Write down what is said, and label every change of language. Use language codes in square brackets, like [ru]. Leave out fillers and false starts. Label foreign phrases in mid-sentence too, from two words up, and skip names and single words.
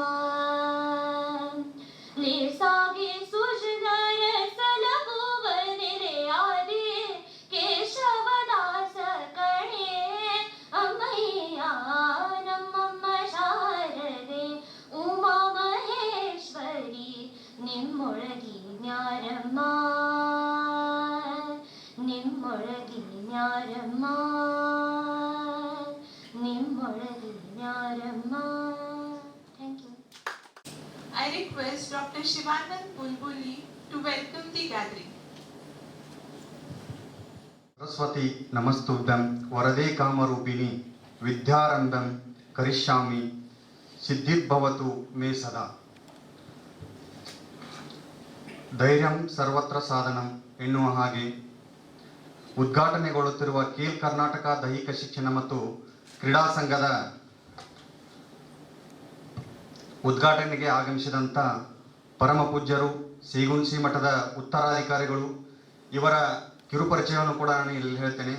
[kn] ಲೇಸಾಗಿ ಸುಜನರ ಸಲಹುವ ನೆರೆಯಾದೆ ಕೇಶವದಾಸ ಕಣೆ ಅಮ್ಮಯ್ಯ ನಮ್ಮಮ್ಮ ಶಾರದೆ ಉಮಾ ಮಹೇಶ್ವರಿ ನಿಮ್ಮೊಳಗಿ ನ್ಯಾರಮ್ಮ ನಿಮ್ಮೊಳಗಿ ನ್ಯಾರಮ್ಮ ನಿಮ್ಮೊಳಗಿ ನ್ಯಾರಮ್ಮ. [en] thank you. I request Dr. Shivanand Bulbuli to welcome the gathering. [sa] सरस्वती नमस्तुभ्यं वरदे कामरूपिणी विद्यारंभं करिष्यामि सिद्धिर्भवतु मे सदा. ಧೈರ್ಯಂ ಸರ್ವತ್ರ ಸಾಧನಂ [kn] ಎನ್ನುವ ಹಾಗೆ ಉದ್ಘಾಟನೆಗೊಳ್ಳುತ್ತಿರುವ ಕೇಲ್ ಕರ್ನಾಟಕ ದೈಹಿಕ ಶಿಕ್ಷಣ ಮತ್ತು ಕ್ರೀಡಾ ಸಂಘದ ಉದ್ಘಾಟನೆಗೆ ಆಗಮಿಸಿದಂಥ ಪರಮ ಪೂಜ್ಯರು ಸೀಗುಣಸಿ ಮಠದ ಉತ್ತರಾಧಿಕಾರಿಗಳು, ಇವರ ಕಿರುಪರಿಚಯವನ್ನು ಕೂಡ ನಾನು ಇಲ್ಲಿ ಹೇಳ್ತೇನೆ.